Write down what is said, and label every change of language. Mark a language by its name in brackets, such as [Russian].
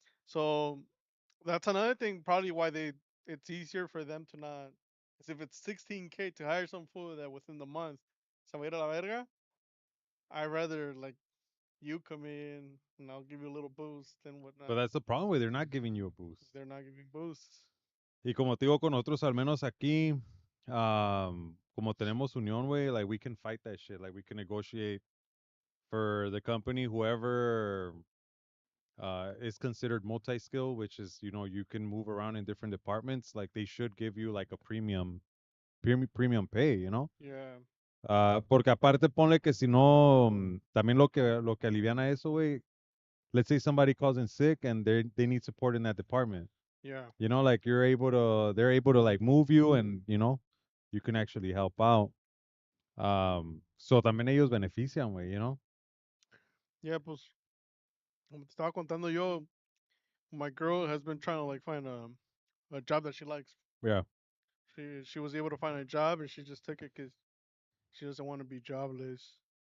[English] So that's another thing, probably why it's easier for them to not. Because if it's 16K to hire some fool that within the month [Spanish] se va a ir a la verga, [English] I'd rather like you come in and I'll give you a little boost and But whatnot. that's the problem with they're not giving you a boost. They're not giving boosts. [Spanish] Y como te digo, con nosotros, al menos aquí, como tenemos unión, güey, [English] like we can fight that shit. Like we can negotiate for the company, whoever is considered multi-skill, which is, you can move around in different departments. Like they should give you like a premium pay, Yeah. [Spanish] Porque aparte ponle que si no, también lo que aliviana eso, güey. [English] Let's say somebody calls in sick and they need support in that department. Yeah. You know, like they're able to like move you and, you can actually help out. So [Spanish] también ellos benefician, güey, [English] you know? Yeah, [Spanish] pues, como te estaba contando yo, [English] my girl has been trying to like find a job that she likes. Yeah. She was able to find a job and she just took it because she doesn't want to be jobless.